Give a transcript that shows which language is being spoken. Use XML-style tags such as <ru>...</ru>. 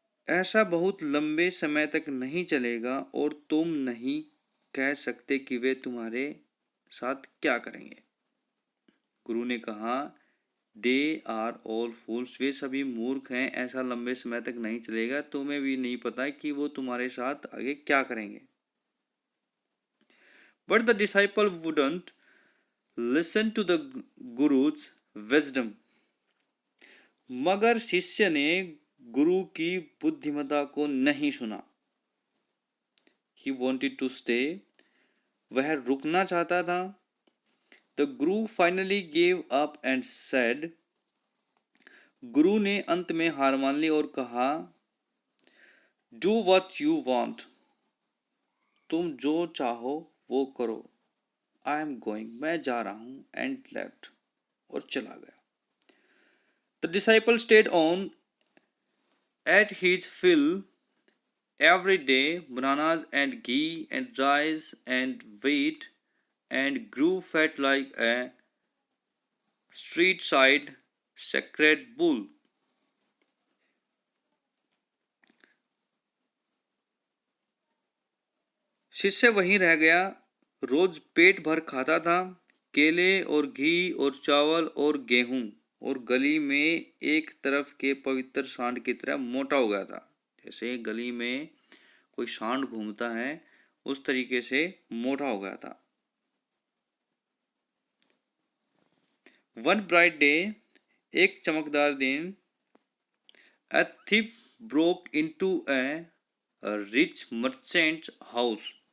<hi>ऐसा बहुत लंबे समय तक नहीं चलेगा और तुम नहीं कह सकते कि वे तुम्हारे साथ क्या करेंगे। गुरु ने कहा,</hi> <en>they are all fools,</en> <hi>वे सभी मूर्ख हैं। ऐसा लंबे समय तक नहीं चलेगा, तुम्हें भी नहीं पता कि वो तुम्हारे साथ आगे क्या करेंगे।</hi> <en>But the disciple wouldn't listen to the Guru's wisdom.</en> <hi>मगर शिष्य ने गुरु की बुद्धिमत्ता को नहीं सुना।</hi> <en>He wanted to stay.</en> <hi>वह रुकना चाहता था।</hi> <en>The Guru finally gave up and said.</en> <hi>गुरु ने अंत में हार मान ली और कहा,</hi> <en>Do what you want.</en> <hi>तुम जो चाहो वो करो।</hi> <en>I am going.</en> <hi>मैं जा रहा हूँ।</hi> <en>And left.</en> <hi>और चला गया।</hi> <en>The disciple stayed on, ate his fill every day, bananas and ghee and rice and wheat, and grew fat like a street-side sacred bull.</en> <hi>शिष्य वहीं रह गया, रोज पेट भर खाता था, केले और घी और चावल और गेहूं, और गली में एक तरफ के पवित्र सांड की तरह मोटा हो गया था। जैसे गली में कोई सांड घूमता है उस तरीके से मोटा हो गया था।</hi> <en>One bright day,</en> <hi>एक चमकदार दिन,</hi> <en>a thief broke into a rich merchant's house.</en>